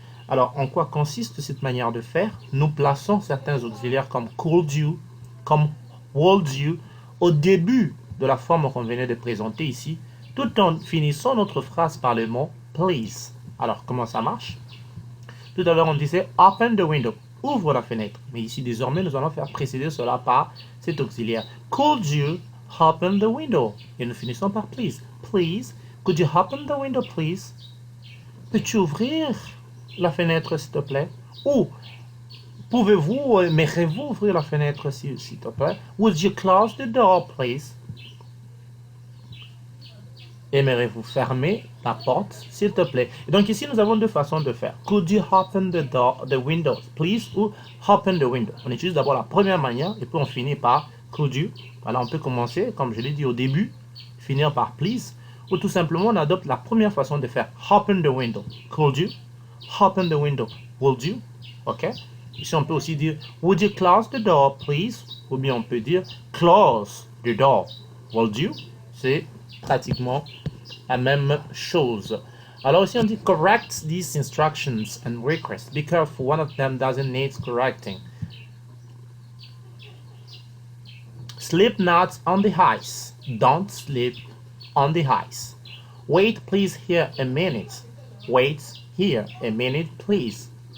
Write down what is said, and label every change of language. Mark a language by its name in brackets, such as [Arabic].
[French] Alors, en quoi consiste cette manière de faire? Nous plaçons certains auxiliaires comme could you, comme would you, au début de la forme qu'on venait de présenter ici, tout en finissant notre phrase par le mot please. Alors, comment ça marche? Tout à l'heure, on disait [English] open the window, [French] ouvre la fenêtre. Mais ici, désormais, nous allons faire précéder cela par cet auxiliaire. [English] Could you open the window? [French] Et nous finissons par please. [English] Please, could you open the window, please? [French] Peux-tu ouvrir la fenêtre, s'il te plaît? Ou pouvez-vous, aimeriez-vous ouvrir la fenêtre, s'il te plaît? [English] Would you close the door, please? [French] Aimeriez-vous fermer la porte, s'il te plaît? Et donc ici, nous avons deux façons de faire. [English] Could you open the window, please? Ou open the window. [French] On utilise d'abord la première manière et puis on finit par could you. Voilà, on peut commencer, comme je l'ai dit au début, finir par please. Ou tout simplement, on adopte la première façon de faire. [English] Open the window. Could you? Open the window. Would you? OK? [French] Ici, on peut aussi dire [English] would you close the door, please? [French] Ou bien on peut dire [English] close the door. Would you? [French] C'est pratiquement la même chose. Alors ici on dit [English] correct these instructions and requests. Be careful, one of them doesn't need correcting. Sleep not on the ice. Don't sleep on the ice. Wait please here a minute. Wait here a minute please.